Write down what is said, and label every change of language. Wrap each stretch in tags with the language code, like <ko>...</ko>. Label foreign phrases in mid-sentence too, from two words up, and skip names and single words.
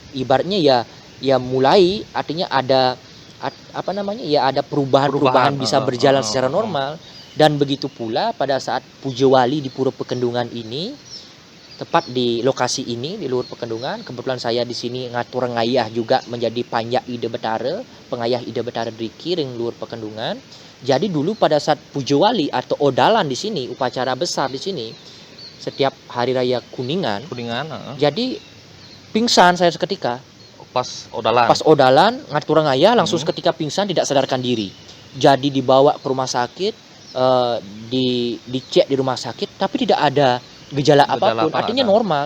<id>Ibaratnya ya mulai, artinya ada apa namanya? Ya ada perubahan bisa berjalan secara normal. Dan begitu pula pada saat Puja Wali di Pura Pekendungan ini, tepat di lokasi ini di Luhur Pekendungan, kebetulan saya di sini</id> <ban>ngatur ngayah</ban> <id>juga menjadi panjak Ide Betara,</id> <ban>pengayah Ide Betara Driki ring Luhur Pekendungan.</ban> <id>Jadi dulu pada saat Puja Wali atau Odalan di sini, upacara besar di sini setiap hari raya Kuningan. Jadi pingsan saya seketika. Pas Odalan. Pas Odalan</id> <ban>ngatur ngayah</ban> <id>langsung seketika pingsan, tidak sadarkan diri. Jadi dibawa ke rumah sakit, dicek di rumah sakit, tapi tidak ada gejala apapun, artinya normal.</id>